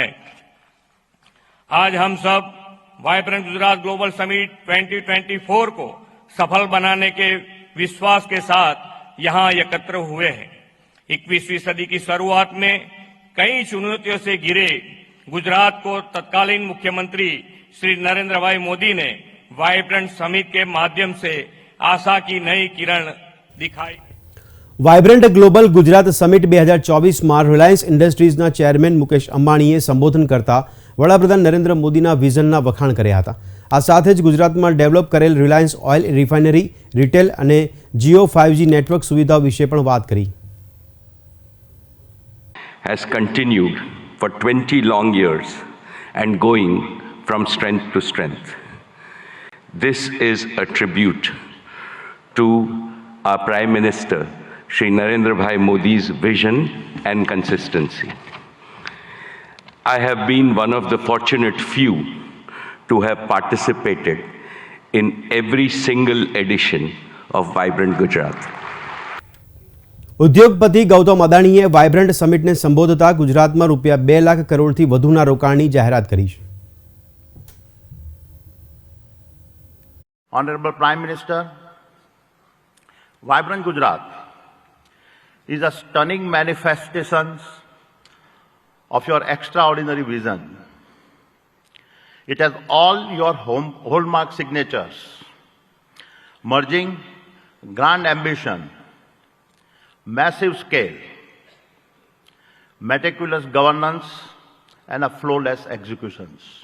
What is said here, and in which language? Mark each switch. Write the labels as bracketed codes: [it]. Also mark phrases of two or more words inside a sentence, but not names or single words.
[hi] आज हम सब वाइब्रेंट गुजरात ग्लोबल समिट 2024 को सफल बनाने के विश्वास के साथ यहां एकत्र हुए हैं। 21वीं सदी की शुरुआत में कई चुनौतियों से घिरे गुजरात को तत्कालीन मुख्यमंत्री श्री नरेंद्र भाई मोदी ने वाइब्रेंट समिट के माध्यम से आशा की नई किरण दिखाई। [gu] વાયબ્રન્ટ ગ્લોબલ ગુજરાત સમિટ 2024માં રિલાયન્સ ઇન્ડસ્ટ્રીઝના ચેરમેન મુકેશ અંબાણીએ સંબોધન કરતા વડાપ્રધાન નરેન્દ્ર મોદીના વિઝનના વખાણ કર્યા હતા। આ સાથે જ ગુજરાતમાં ડેવલપ કરેલ રિલાયન્સ ઓઇલ રિફાઇનરી, રિટેલ અને જીઓ 5G નેટવર્ક સુવિધાઓ વિશે પણ વાત કરી। [en] has continued for 20 long years and going from strength to strength. This is a tribute to our Prime Minister, Shri Narendra Bhai Modi's vision and consistency. I have been one of the fortunate few to have participated in every single edition of Vibrant Gujarat. [gu] ઉદ્યોગપતિ ગૌતમ અદાણીએ વાયબ્રન્ટ સમિટને સંબોધતા ગુજરાતમાં રૂપિયા 2 લાખ કરોડથી વધુના રોકાણની જાહેરાત કરી છે। [en] Honorable Prime Minister, Vibrant Gujarat is a stunning manifestation of your extraordinary vision. It has all your hallmark signatures, merging grand ambition, massive scale, meticulous governance, and a flawless executions.